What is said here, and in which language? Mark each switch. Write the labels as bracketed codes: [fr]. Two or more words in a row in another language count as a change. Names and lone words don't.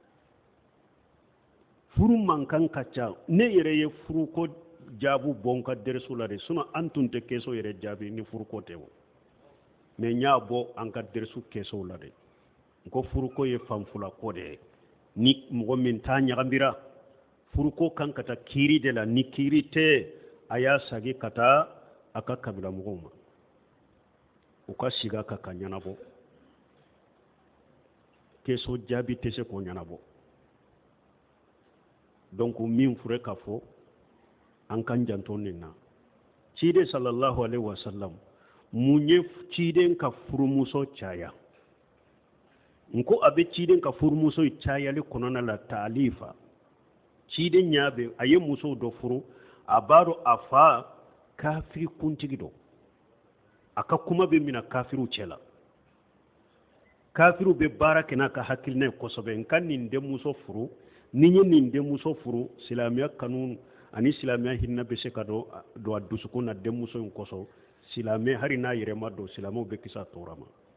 [bm] furu mankan ka ca ne yɛrɛ ye furu ko jaabu bɔ n ka dɛrɛso la de sinon an tun tɛ kɛso yɛrɛ jaabi ni furu ko tɛ o mais n y'a bɔ an ka dɛrɛso kɛsow la de n ko furu ko ye fanfula ko de ye ni mɔgɔ min t'a ɲagambira furu ko kan ka taa kiiri de la ni kiiri tɛ a y'a sagi ka taa a ka kabila mɔgɔw ma u ka sigi a kan ka ɲɛnabɔ kɛso jaabi tɛ se k'o ɲɛnabɔ donc min fure ka fɔ an kan janto nin na ciden [ar] صلى الله عليه وسلم [bm] mun ye ciden ka furumuso caya n ko a bɛ ciden ka furumuso cayali kɔnɔna la taalifa ciden ɲa bɛ a ye musow dɔ furu a b'a dɔn a fa kafiri kuntigi dɔ a ka kuma bɛ mina kafiriw cɛ la kafiriw bɛ baara kɛ n'a ka hakilina ye kosɛbɛ n ka nin denmuso furu ni n ye nin denmuso furu silamɛya kanu ani silamɛya hinɛ bɛ se ka don a dusukun na denmuso in kosɔn silamɛ hali n'a yɛrɛ ma don silamɛw bɛ kisi a tɔɔrɔ ma